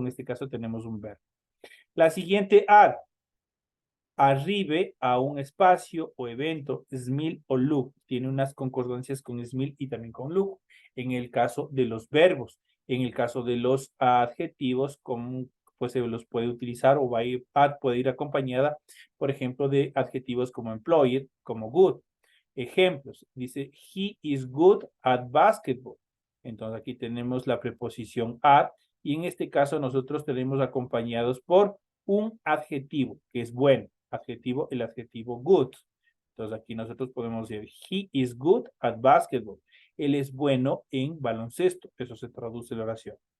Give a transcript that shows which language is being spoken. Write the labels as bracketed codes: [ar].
[es] En este caso tenemos un verbo. La siguiente, add. Arribe a un espacio o evento, SMIL o look. Tiene unas concordancias con SMIL y también con look. En el caso de los verbos, en el caso de los adjetivos, pues se los puede utilizar o puede ir acompañada, por ejemplo, de adjetivos como employed, como good. Ejemplos, dice, [en] he is good at basketball. [es] Entonces aquí tenemos la preposición at y en este caso nosotros tenemos acompañados por un adjetivo que es bueno. El adjetivo good. Entonces aquí nosotros podemos decir, [en] he is good at basketball. [es] Él es bueno en baloncesto. Eso se traduce en la oración.